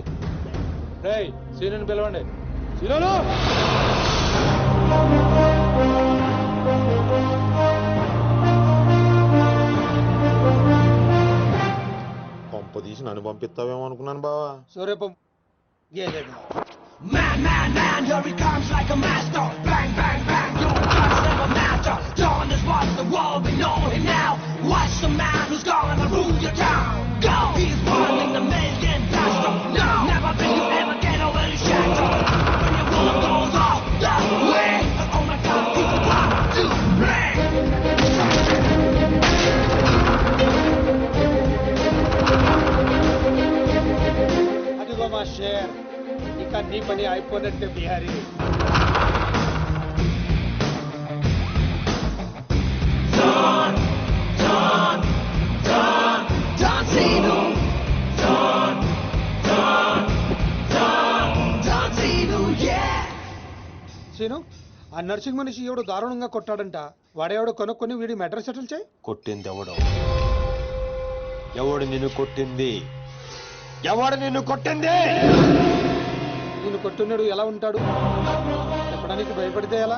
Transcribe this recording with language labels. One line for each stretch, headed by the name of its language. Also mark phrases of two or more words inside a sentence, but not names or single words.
Telugu: రేయ్, సీనుని పిలవండి. సీనులు! పంప తీసి నన్ను పంపిస్తావేమో అనుకున్నాను బావా. సూర్యపం గేదెగా.
English: Man, man, man, here he comes like a master. Bang, bang, bang, your guns never matter. Dawn is what the world, we know him now. Watch the man who's gonna rule your town. Go! He's running the million faster. No! Never think you ever get over your shadow. When your world goes off the way. Oh my God, he's about to play.
Telugu: అదిగో మా షేర్, ఇక నీ పని అయిపోయినట్టే బిహారీ.
English: Don, Don, Don, Don Zeno. Don, Don, Don, Don Zeno, yeah.
Telugu: సీను, ఆ నర్సింగ్ మనిషి ఎవడు దారుణంగా కొట్టాడంట. వాడెవడో కొనుక్కొని వీడి
English: matter settle
Telugu: చేయి. కొట్టింది ఎవడు? ఎవడు నిన్ను కొట్టింది? ఎవడు నిన్ను కొట్టింది? నిన్ను కొట్టున్నాడు ఎలా ఉంటాడు చెప్పడానికి భయపడితే ఎలా?